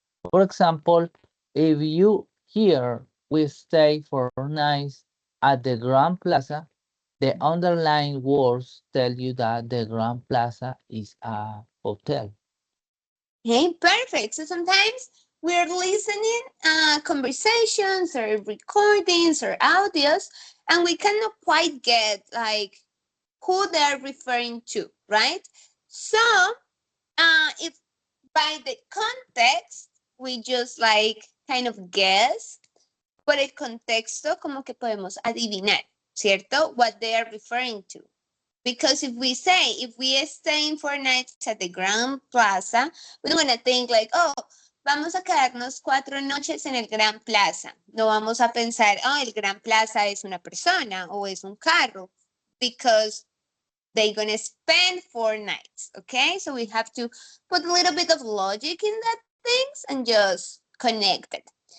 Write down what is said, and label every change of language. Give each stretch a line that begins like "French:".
English: For example, if you hear we stay for nights at the Grand Plaza, the underlying words tell you that the Grand Plaza is a hotel. Okay, perfect. So sometimes we're listening conversations or recordings or audios, and we cannot quite get like who they're referring to, right? So if by the context we just like kind of guess,
Spanish: por el contexto como que podemos adivinar, ¿cierto?
English: What they are referring to. Because if we say, if we are staying 4 nights at the Grand Plaza, we don't want to think like, oh,
Spanish: vamos a quedarnos 4 noches en el Gran Plaza. No vamos a pensar, oh, el Gran Plaza es una persona o es un carro.
English: Because they're going to spend 4 nights, okay? So we have to put a little bit of logic in that things and just connect it.